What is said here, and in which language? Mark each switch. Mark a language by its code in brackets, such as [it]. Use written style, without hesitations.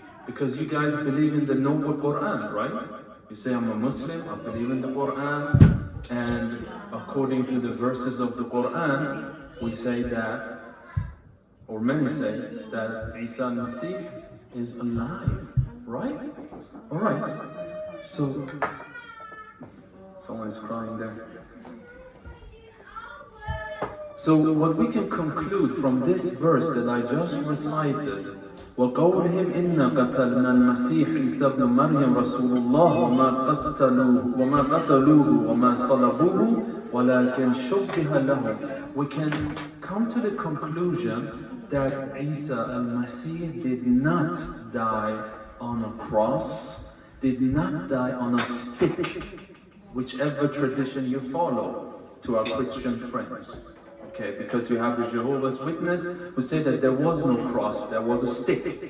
[en] Because you guys believe in the noble Quran, right? You say, I'm a Muslim, I believe in the Quran, and according to the verses of the Quran, we say that, or many say, that Isa al Masih is alive, right? Alright, so, someone is crying there. So what we can conclude from this verse that I just recited, [ar] وَقَوْلِهِمْ إِنَّا قَتَلْنَا الْمَسِيحِ عِيسَى ابْنَ مَرْيَمَ رَسُولُ اللَّهِ وَمَا قَتَلُوهُ وَمَا صَلَبُوهُ وَلَكِنْ شُبِّهَ لَهُمْ. [en] We can come to the conclusion that Isa al Masih did not die on a cross, did not die on a stick, whichever tradition you follow, to our Christian friends. Okay, because you have the Jehovah's Witness who say that there was no cross, there was a stick.